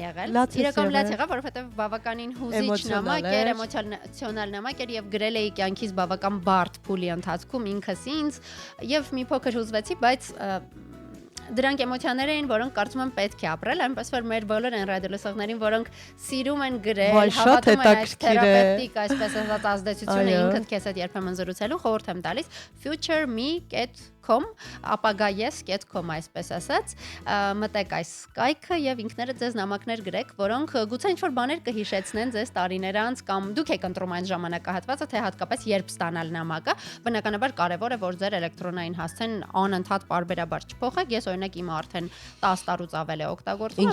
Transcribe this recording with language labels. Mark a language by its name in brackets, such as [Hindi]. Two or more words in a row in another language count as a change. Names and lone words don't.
[Armenian] Իրական լաց եղավ, որովհետև բավականին հուզիչ նամակ էր, էմոցիոնալ նամակ էր եւ գրել էի կյանքից բավական բարդ փուլի ընթացքում ինքս ինձ եւ մի փոքր հուզվեցի, բայց դրանք էմոցիաներ էին, որոնք կարծում եմ պետք է ապրել, այնպես որ մեր բոլոր այն ռադիոլսողներին, որոնք սիրում են գրել, հավատում են այս թերապևտիկ, այսպես ասած ազդեցությունը ինքդ քեզ հետ երբեմն զրուցելու, խորհուրդ եմ տալիս futureme.com ապագայես.com այսպես ասած, մտեք այս կայքը եւ ինքներդ ձեզ նամակներ գրեք, որոնք գուցե ինչ-որ բաներ կհիշեցնեն ձեզ տարիներ անց կամ դուք եք ընտրում այն ժամանակահատվածը, թե հատկապես երբ ստանալ նամակը, բնականաբար կարեւոր է, որ ձեր էլեկտրոնային հասցեն անընդհատ պարբերաբար չփոխեք, ես օրինակ իմ արդեն 10 տարուց ավել է օգտագործում